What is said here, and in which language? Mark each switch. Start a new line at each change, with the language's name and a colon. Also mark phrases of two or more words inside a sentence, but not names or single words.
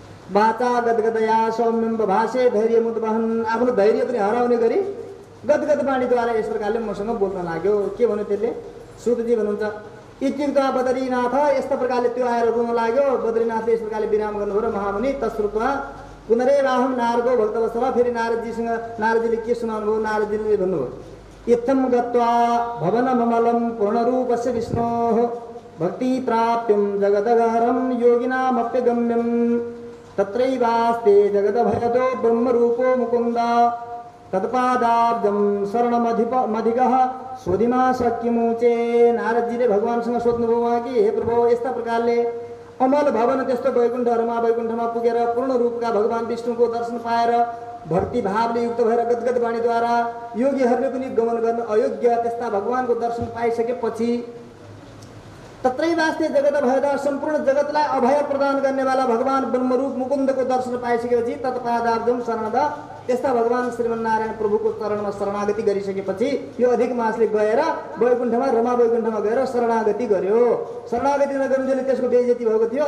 Sanskrit: वाचा गदगदया सौम्यम भाषे धैर्य मुद्वहन
Nepali: आफ्नो धैर्य पनि हराउने गरी गदगद वाणीद्वारा यस प्रकारले मसँग बोल्न लाग्यो। के भन्यो त्यसले? सुतजी भन्नुहुन्छ इत्युक्त्वा बद्रीनाथ यस्तो प्रकारले त्यो आएर रुन लाग्यो। बद्रीनाथले यस प्रकारले विराम गर्नुभयो र महामुनि
Sanskrit: तश्रुत्वा पुनरेवाहं नारदो भक्तवत्सल
Nepali: फेरि नारदजीले के सुनाउनु भयो? नारदजीले भन्नुभयो
Sanskrit: इत्थं गत्वा भवनममलं पूर्णरूपस्य विष्णोः भक्ति प्राप्तिं जगदगहरं योगिनामप्यगम्यं तत्रैवास्ते जगदभयदो ब्रह्मरूपो मुकुन्द तत्पादाब्जं शरणमधिगः सोधिमा शक्यमुचे।
Nepali: नारदजीले भगवानसँग सोध्नुभयो उहाँ कि हे प्रभु यस्ता प्रकारले अमल भवन त्यस्तो वैकुण्ठमा पुगेर पूर्ण रूपका भगवान विष्णुको दर्शन पाएर भक्ति भावले युक्त भएर गदगद वाणीद्वारा योगीहरूले पनि गमन गर्न अयोग्य त्यस्ता भगवानको दर्शन पाइसकेपछि
Sanskrit: तत्रै वास्ते जगत भयदा
Nepali: सम्पूर्ण जगतलाई अभय प्रदान गर्नेवाला भगवान ब्रह्मरूप मुकुन्दको दर्शन पाइसकेपछि
Sanskrit: तत्पादाब्जम शरणद
Nepali: त्यस्ता भगवान श्रीमन्नारायण प्रभुको चरणमा शरणागति गरिसकेपछि यो अधिक मासले गएर वैकुण्ठमा रमा वैकुण्ठमा गएर शरणागति गर्यो। शरणागति नगर्नुले त्यसको बेइज्जती भएको थियो।